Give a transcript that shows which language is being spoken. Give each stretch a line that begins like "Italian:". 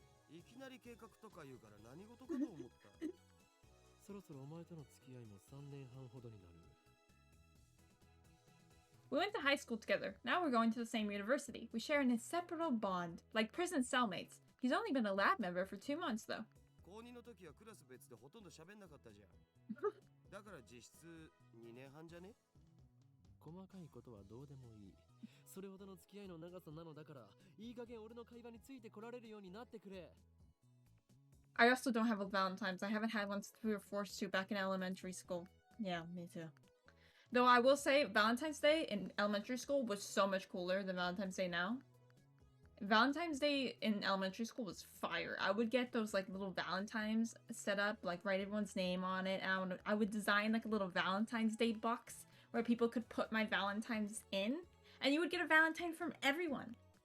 Japanese: いきなり計画とか言うから何事かと思った。そろそろお前との付き合いも3年半ほどになる。
English: We went to high school together. Now we're going to the same university. We share an inseparable bond, like prison cellmates. He's only been a lab member for 2 months, though.
Japanese: 高2の時はクラス別でほとんど喋んなかったじゃん。だから実質2年半じゃね？細かいことはどうでもいい。それほどの付き合いの長さなのだから、いい加減俺の会話についてこられるようになってくれ。
English: I also don't have a Valentine's. I haven't had one since we were forced to back in elementary school. Yeah, me too. Though I will say Valentine's Day in elementary school was so much cooler than Valentine's Day now. Valentine's Day in elementary school was fire. I would get those like little Valentines set up, like write everyone's name on it, and I would design like a little Valentine's Day box where people could put my Valentines in, and you would get a Valentine from everyone.